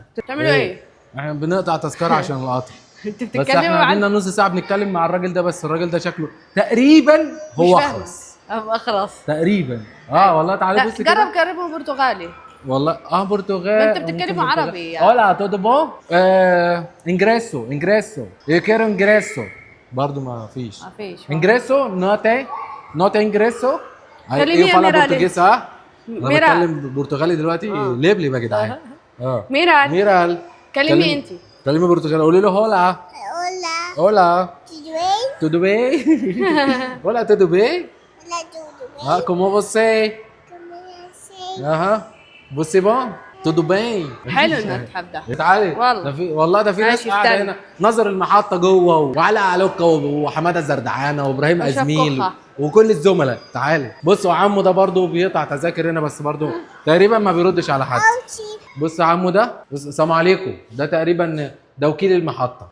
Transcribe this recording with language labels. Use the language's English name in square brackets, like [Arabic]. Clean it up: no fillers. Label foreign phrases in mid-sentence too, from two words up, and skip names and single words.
[Arabic] بتعملوا ايه؟ احنا بنقطع تذكره عشان القطر. انت بس بتتكلموا احنا قعدنا عن نص ساعه بنتكلم مع الراجل ده، بس الراجل ده شكله تقريبا هو اخرس اخرس تقريبا. والله تعالى بص كده. جرب كلمه برتغالي. والله برتغال. ما انت بتتكلموا عربي يعني. [Portuguese] hola todo bom ingresso eu quero ingresso [Arabic] برضه ما فيش [Portuguese] ingresso not ingresso. [Arabic] كلمي يا ميرال. português انا ميرال. بتكلم برتغالي دلوقتي. ليه يا جدعان؟ ميرال كلمي انت. كلمي برتغالي، قولي له [Portuguese] hola hola tudo bem hola tudo bem como você você bom tudo bem. [Arabic] حلو المتحف ده. تعالي والله ده في ناس ماشي، قاعده استنى. هنا نظر المحطه جوه، وعلاء علوكه وحماده الزردعانه وابراهيم وشاف ازميل كوخة. وكل الزملاء. تعالي بصوا عمو ده برضو بيقطع تذاكر هنا، بس برضو تقريبا ما بيردش على حد. بص عمو ده، بص السلام عليكم، ده تقريبا ده وكيل المحطه.